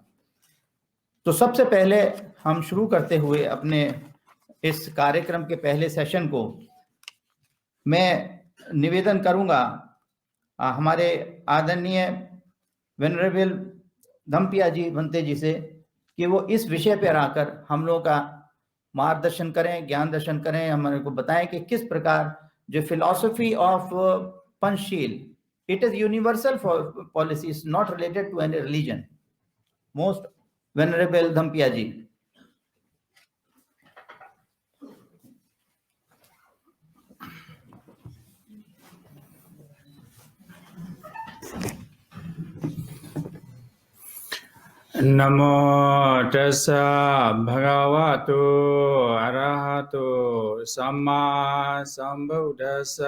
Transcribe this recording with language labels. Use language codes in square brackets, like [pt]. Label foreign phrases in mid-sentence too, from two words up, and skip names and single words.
[hi] तो सबसे पहले हम शुरू करते हुए अपने इस कार्यक्रम के पहले सेशन को मैं निवेदन करूंगा हमारे आदरणीय वेनरेबल धम्पिया जी बनते जी से कि वो इस विषय पर आकर हम लोगों का मार्गदर्शन करें, ज्ञान दर्शन करें, हमारे को बताएं कि किस प्रकार जो [en] philosophy of Panchsheel, It is universal for policies not related to any religion. Most Venerable धम्पिया जी। [pi] नमो तस्सा भगवतो अरहतो सम्मा संबुद्धस्सा।